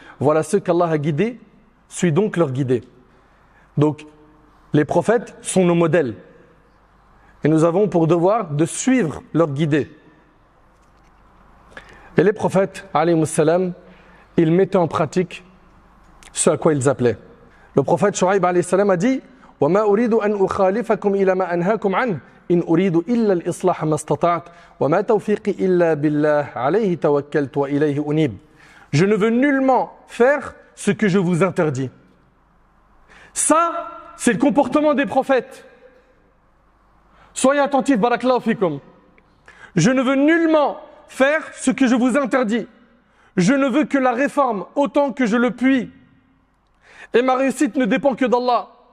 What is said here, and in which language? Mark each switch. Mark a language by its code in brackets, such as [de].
[fr] Voilà ceux qu'Allah a guidés, suis donc leur guidé. Donc les prophètes sont nos modèles. Et nous avons pour devoir de suivre leur guidé. Et les prophètes alayhim salam, ils mettaient en pratique ce à quoi ils appelaient. Le prophète Shu'aib alayhi salam a dit [ar] وَمَا أُرِيدُ أَنْ أُخَالِفَكُمْ إِلَى مَا أَنْهَاكُمْ عَنْهُ إِنْ أُرِيدُ إِلَّا الْإِصْلَاحَ مَا اسْتَطَعْتُ وَمَا تَوْفِيقِي إِلَّا بِاللَّهِ عَلَيْهِ تَوَكَّلْتُ وَإِلَيْهِ أُنِيبُ. [fr] Je ne veux nullement faire ce que je vous interdis. Ça, c'est le comportement des prophètes. Soyez attentifs, barakallahu fikum. Je ne veux nullement faire ce que je vous interdis. Je ne veux que la réforme autant que je le puis. Et ma réussite ne dépend que d'Allah.